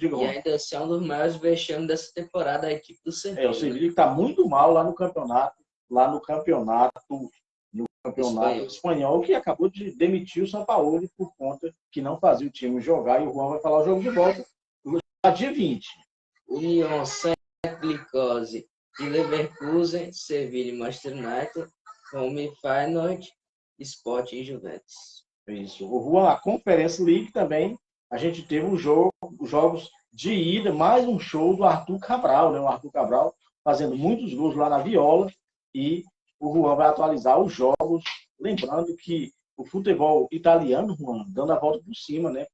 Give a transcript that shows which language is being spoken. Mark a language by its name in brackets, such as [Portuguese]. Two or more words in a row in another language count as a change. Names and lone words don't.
[Portuguese] E ainda assim é um dos maiores vexames dessa temporada a equipe do Sevilha. O Sevilha que está muito mal lá no campeonato espanhol, que acabou de demitir o Sampaoli por conta que não fazia o time jogar, e o Juan vai falar o jogo de volta no dia 20. União Saint-Glycose e Leverkusen, Sevilha e Manchester United, Roma e Feyenoord, Sport e Juventus. Isso. O Juan, a Conference League também, a gente teve os jogos de ida, mais um show do Arthur Cabral, né? O Arthur Cabral fazendo muitos gols lá na Viola, e o Juan vai atualizar os jogos, lembrando que o futebol italiano, Juan, dando a volta por cima, né?